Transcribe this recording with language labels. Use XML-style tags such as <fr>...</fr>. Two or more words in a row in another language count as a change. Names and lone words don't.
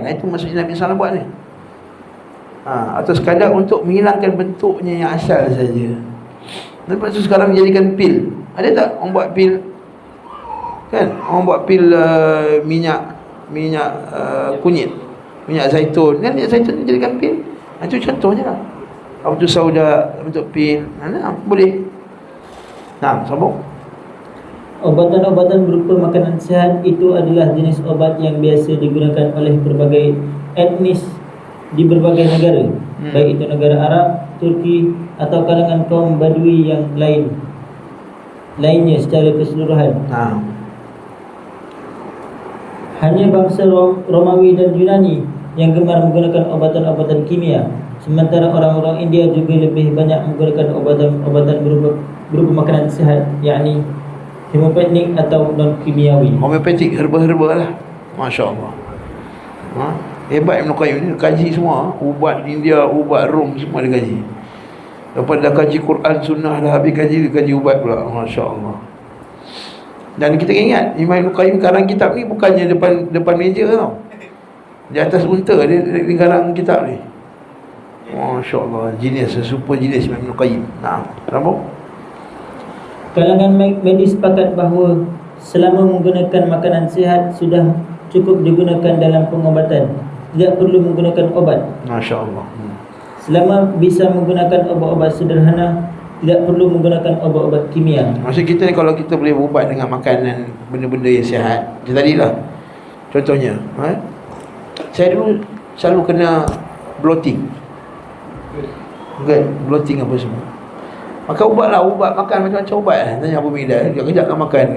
<ms>Itu maksudnya Nabi SAW buat ni. Atau sekadar untuk menghilangkan bentuknya yang asal saja. Lepas tu sekarang menjadikan pil. Ada tak orang buat pil? Kan? Orang buat pil minyak kunyit, minyak zaitun. Kan minyak zaitun dijadikan pil. Itu contohnya lah. Abdul sauda untuk pil. Boleh. Sambung.</ms> <id>Obatan-obatan berupa makanan sihat itu adalah jenis obat yang biasa digunakan oleh berbagai etnis di berbagai negara, baik itu negara Arab, Turki atau kalangan kaum Badui yang lainnya secara keseluruhan. Hanya bangsa Romawi dan Yunani yang gemar menggunakan obatan-obatan kimia, sementara orang-orang India juga lebih banyak menggunakan obatan-obatan berupa makanan sihat, yakni homeopatik atau non-kimiawi.</id> <ms>Homeopatik, herba-herba lah.</ms> <ar>ما شاء الله.</ar> <ms>Hebat Ibn Qayyim ni, kaji semua. Ubat India, ubat Rom, semua dia kaji. Lepas dah kaji Quran, sunnah, dah habis kaji ubat pula.</ms> <ar>ما شاء الله.</ar> <ms>Dan kita ingat Imam Ibn Qayyim karang kitab ni bukannya depan meja tau. Di atas unta dia garang kitab ni.</ms> <ar>ما شاء الله,</ar> <ms>genius, super genius Imam Ibn Qayyim. Nah, kenapa?</ms> <id>Kalangan medis sepakat bahawa selama menggunakan makanan sihat sudah cukup digunakan dalam pengobatan. Tidak perlu menggunakan obat.</id> <ar>ما شاء الله.</ar> <id>Selama bisa menggunakan obat-obat sederhana, tidak perlu menggunakan obat-obat kimia.</id> <ms>Maksud kita ni kalau kita boleh berubat dengan makanan benda-benda yang sihat. Macam tadilah. Contohnya, saya dulu selalu kena bloating. Bloating apa semua. Maka ubatlah, ubat makan macam-macam ubat lah. Tanya Abu Migdal, kejap makan.</ms>